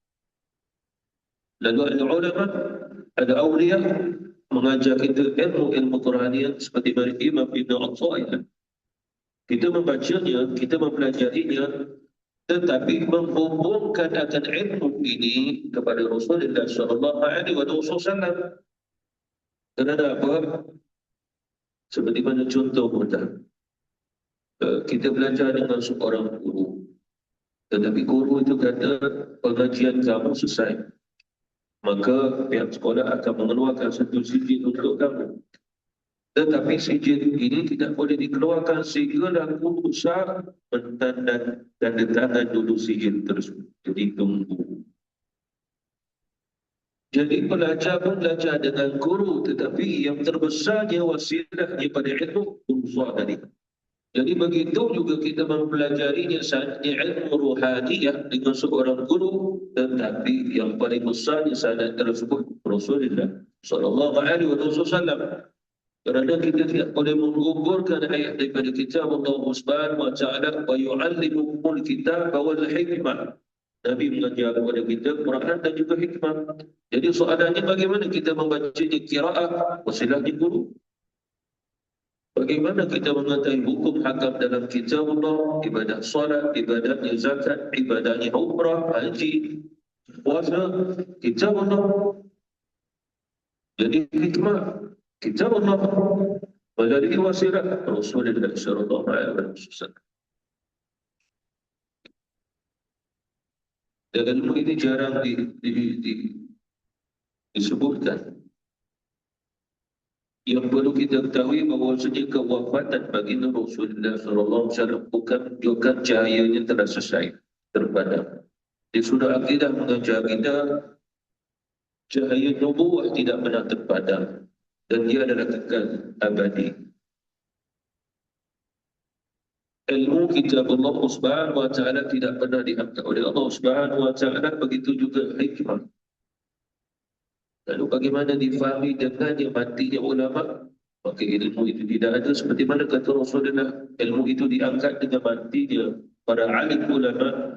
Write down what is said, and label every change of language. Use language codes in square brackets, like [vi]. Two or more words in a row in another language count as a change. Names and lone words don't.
[ms] Lalu ada ulama, ada awliya mengajar kita ilmu Quranian seperti dari Imam Ibn Athaillah. Kita membacanya, kita mempelajarinya, tetapi menghubungkan akan ilmu ini kepada Rasulullah [ar] صلى الله عليه وسلم. [ms] Kerana apa? Seperti mana contoh mudah. Kita belajar dengan seorang guru, tetapi guru itu kata pengajian kamu selesai, maka pihak sekolah akan mengeluarkan satu sijil untuk kamu. Tetapi sijil ini tidak boleh dikeluarkan sehingga guru besar tanda tangan dulu sijil tersebut. Jadi tunggu. Jadi pelajar pun belajar dengan guru, tetapi yang terbesarnya wasilahnya pada ilmu unsur tadi. Jadi begitu juga kita mempelajarinya sanadnya ilmu ruhaniyah dengan seorang guru, tetapi yang paling besarnya sanad tersebut Rasulullah [ar] صلى الله عليه وسلم. [ms] Kerana kita tidak boleh menggugurkan ayat daripada kitab Allah [ar] سبحانه وتعالى, ويعلمكم الكتاب والحكمة. [ms] Nabi mengajar kepada kita Quran dan juga hikmah. Jadi soalannya bagaimana kita membacanya qiraah, wasilahnya guru. Bagaimana kita mengetahui hukum hakam dalam kitab Allah, ibadah solat, ibadahnya zakat, ibadahnya umrah, haji, puasa, kitab Allah. Jadi hikmah, kitab Allah melalui wasilah Rasulullah [ar] صلى الله عليه وسلم. [ms] Dan ilmu ini jarang disebutkan. Yang perlu kita ketahui bahawasanya kewafatan baginda Rasulullah SAW bukan cahayanya telah selesai, terpadam. Di surah Aqidah mengajar kita cahaya nubuwah tidak pernah terpadam dan dia adalah kekal abadi. ilmu kitab Allah [ar] سبحانه وتعالى [ms] tidak pernah diangkat oleh Allah [ar] سبحانه وتعالى, [ms] begitu juga hikmah. Lalu bagaimana difahami dengannya matinya ulama? Maka ilmu itu tidak ada, seperti mana kata Rasulullah, ilmu itu diangkat dengan matinya para alim ulama.